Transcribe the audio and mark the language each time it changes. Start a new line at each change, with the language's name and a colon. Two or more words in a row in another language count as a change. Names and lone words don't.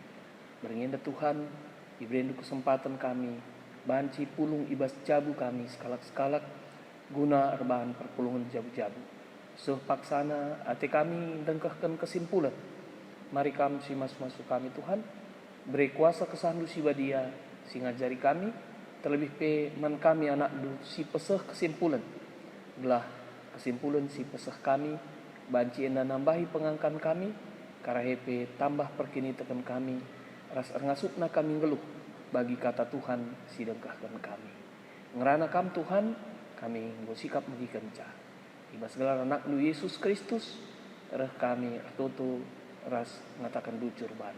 Batak Karo: Beringenda Tuhan,
Indonesian: diberi kesempatan
Batak Karo: kami, banci pulung ibas jabu kami sekalak-sekalak, guna erbahan perpulungan jabu-jabu. Paksana ate kami dengkahkan kesimpulan. Mari kami si masuk kami Tuhan, beri kuasa kesandu si badia, si ngajari kami, terlebih pe man kami anak du si peseh kesimpulan. Belah kesimpulan si peseh kami, banci enda nambahi pengangkan kami, karahepe tambah perkini tekan kami, ras ngasupna kami ngeluh bagi kata Tuhan si dengkahkan kami. Ngerana kam Tuhan, kami bersikap mengikenca. Ibas segala anak lu Yesus Kristus, reh kami artoto ras ngatakan bujur bandu.